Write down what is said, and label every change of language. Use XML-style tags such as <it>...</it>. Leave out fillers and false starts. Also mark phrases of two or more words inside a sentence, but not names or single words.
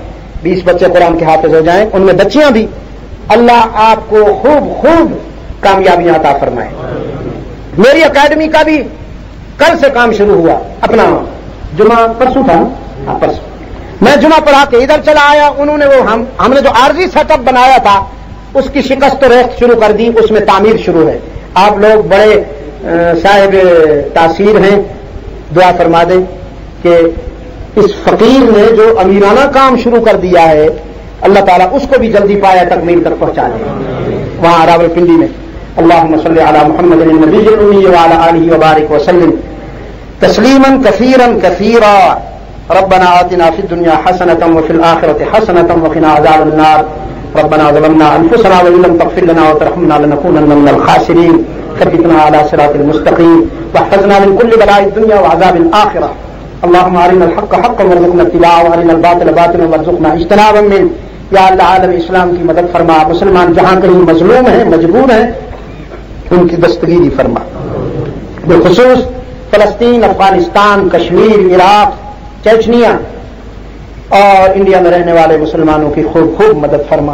<ur>20 بچے قرآن کے حافظ ہو جائیں، ان میں بچیاں بھی. اللہ آپ کو خوب خوب کامیابیاں عطا فرمائے. میری اکیڈمی کا بھی کل سے کام شروع ہوا. اپنا جمعہ پرسوں تھا نا، پرسوں میں جمعہ پڑھا کے ادھر چلا آیا. انہوں نے وہ ہم نے جو عارضی سیٹ اپ بنایا تھا اس کی شکست و ریخت شروع کر دی، اس میں تعمیر شروع ہے. آپ لوگ بڑے صاحب تاثیر ہیں، دعا فرما دیں کہ اس فقیر نے جو امیرانہ کام شروع کر دیا ہے، اللہ تعالیٰ اس کو بھی جلدی پایا تکمیل تک پہنچا دے وہاں راولپنڈی میں.</ur> <ar>اللہم صلی علی محمد النبی الامی وعلی آلہ وبارک وسلم تسلیما کثیرا کثیرا. ربنا آتنا فی الدنیا حسنة وفی الآخرة حسنة وقنا عذاب النار. ربنا ظلمنا انفسنا وان لم تغفر لنا وترحمنا لنكونن من الخاسرین. ثبتنا على صراط المستقیم واحفظنا من كل بلاء الدنيا وعذاب الآخرة. اللهم ارنا الحق حقا وارزقنا اتباعه وارنا الباطل باطلا وارزقنا اجتنابا منه.</ar> <ur>یا اللہ عالم اسلام کی مدد فرما. مسلمان جہاں کہیں مظلوم ہیں، مجبور ہیں، ان کی دستگیری فرما. بالخصوص فلسطین، افغانستان، کشمیر، عراق، چچنیا اور انڈیا میں رہنے والے مسلمانوں کی خوب خوب مدد فرما.</ur>